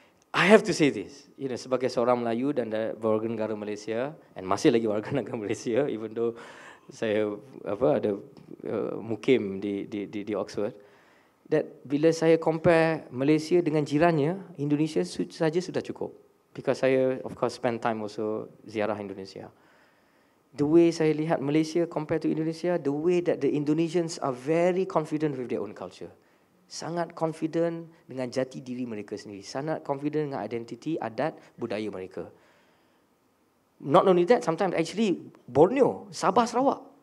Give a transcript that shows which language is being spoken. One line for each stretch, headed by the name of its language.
English: I have to say this,
Malay: sebagai seorang Melayu dan warga negara Malaysia,
English: and masih lagi warga negara Malaysia, even though
Malay: saya ada mukim di Oxford, that bila saya compare Malaysia dengan jirannya, Indonesia saja sudah cukup.
English: Because saya of course spend time also ziarah Indonesia. The way
Malay: saya lihat Malaysia
English: compared to Indonesia, the way that the Indonesians are very confident with their own culture.
Malay: Sangat confident dengan jati diri mereka sendiri. Sangat confident dengan identiti, adat, budaya mereka.
English: Not only that, sometimes actually Borneo, Sabah, Sarawak.